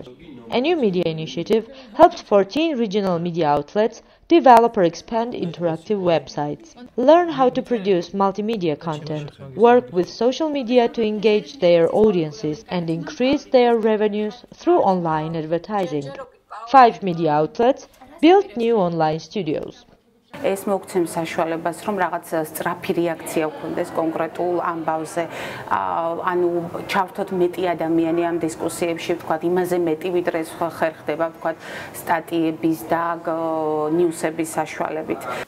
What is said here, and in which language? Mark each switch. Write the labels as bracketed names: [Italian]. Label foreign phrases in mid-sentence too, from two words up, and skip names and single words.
[English] A new media initiative helped 14 regional media outlets develop or expand interactive websites, learn how to produce multimedia content, work with social media to engage their audiences and increase their revenues through online advertising. 5 media outlets built new online studios. [Georgian] ეს მოგცემს საშუალებას, რომ რაღაც სწრაფი რეაქცია ვქონდეს კონკრეტულ ამბავზე, ანუ ჩავთოთ მეტი ადამიანი ამ დისკუსიებში, ვთქვათ, იმაზე მეტი, ვიდრე ხერხდება, ვთქვათ, სტატიების და ნიუსების საშუალებით.